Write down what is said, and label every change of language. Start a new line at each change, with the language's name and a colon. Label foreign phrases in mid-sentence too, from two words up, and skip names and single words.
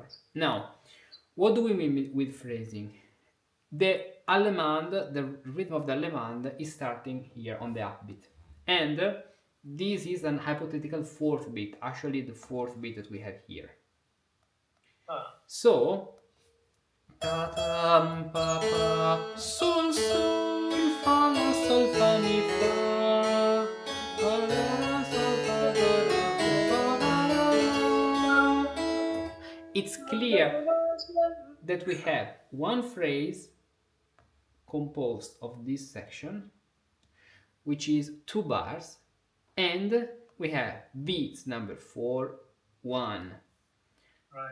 English: Now, what do we mean with phrasing? The Allemande, the rhythm of the Allemande is starting here on the upbeat. And this is an hypothetical fourth beat, actually the fourth beat that we have here. So, ta tam pa pa sol sol fa la sol fa mi fa la sol fa la. It's clear that we have one phrase composed of this section, which is 2 bars, and we have beats number 4, 1, Right.